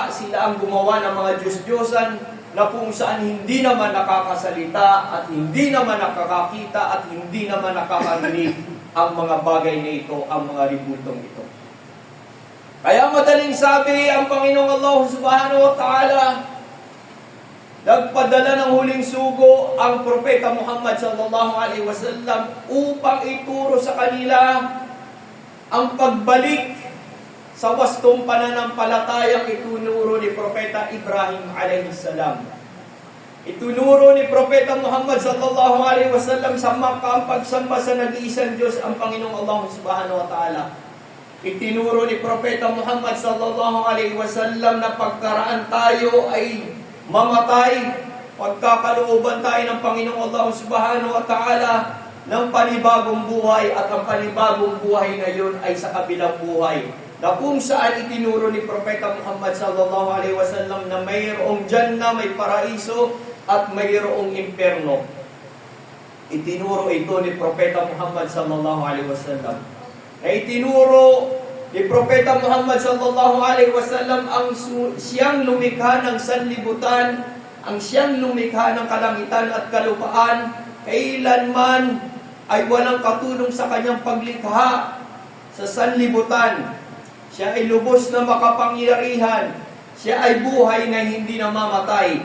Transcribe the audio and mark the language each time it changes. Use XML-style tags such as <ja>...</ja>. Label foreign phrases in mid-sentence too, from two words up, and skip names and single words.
<tl>Sila ang gumawa ng mga Diyos-Diyosan na kung saan hindi naman nakakasalita at hindi naman nakakakita at hindi naman nakakarinig ang mga bagay na ito, ang mga ribultong ito. Kaya madaling sabi ang Panginoong Allah</tl> <ar>سبحانه وتعالى,</ar> <tl>nagpadala ng huling sugo ang Propeta Muhammad</tl> <ar>صلى الله عليه وسلم</ar> <tl>upang ituro sa kanila ang pagbalik sa wastong pananampalatayang itunuro ni Propeta Ibrahim</tl> <ar>عليه السلام.</ar> <tl>Itunuro ni Propeta Muhammad</tl> <ar>صلى الله عليه وسلم</ar> <tl>sa Makkah ang pagsamba sa nag-iisang Diyos, ang Panginoong Allah</tl> <ar>سبحانه وتعالى.</ar> <tl>Itinuro ni Propeta Muhammad</tl> <ar>صلى الله عليه وسلم</ar> <tl>na pagkaraan tayo ay mamatay, pagkakalooban tayo ng Panginoong Allah</tl> <ar>سبحانه وتعالى</ar> <tl>ng panibagong buhay, at ang panibagong buhay na yun ay sa kabilang buhay, na kung saan itinuro ni Propeta Muhammad</tl> <ar>صلى الله عليه وسلم</ar> <tl>na mayroong Jannah, may paraiso, at mayroong impyerno. Itinuro ito ni Propeta Muhammad</tl> <ar>صلى الله عليه وسلم.</ar> <tl>Na itinuro ni Propeta Muhammad</tl> <ar>صلى الله عليه وسلم</ar> <tl>ang siyang lumikha ng sanlibutan, ang siyang lumikha ng kalangitan at kalupaan, kailanman ay walang katulong sa kanyang paglikha sa sanlibutan. Siya ay lubos na makapangyarihan. Siya ay buhay na hindi namamatay.</tl>